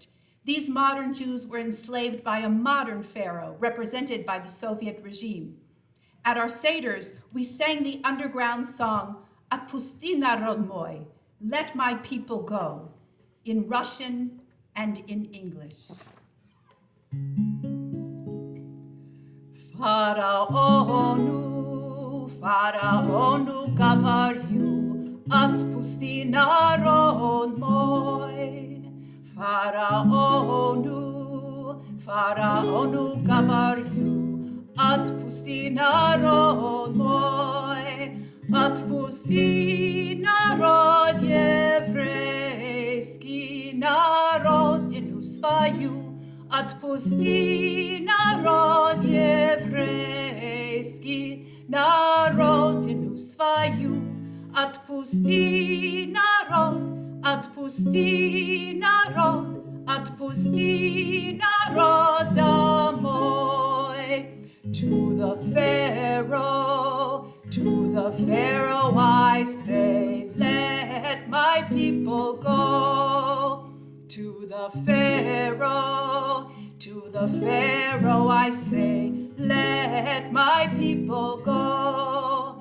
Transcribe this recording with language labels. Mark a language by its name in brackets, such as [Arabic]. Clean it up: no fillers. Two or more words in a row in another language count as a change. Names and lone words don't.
[English] These modern Jews were enslaved by a modern pharaoh represented by the Soviet regime. At our seders, we sang the underground song, [Russian] Отпусти народ мой, [English] Let My People Go, in Russian and in English. [Russian] Фараону, фараону говорю, отпусти народ мой. Фараону, фараону говорю, отпусти народ мой. Atpusti narod еврейский, народ свою. Отпусти народ еврейский, народину свою. Отпусти народ, отпусти народ, отпусти народ домой. [English] To the Pharaoh I say, let my people go. To the Pharaoh I say, let my people go.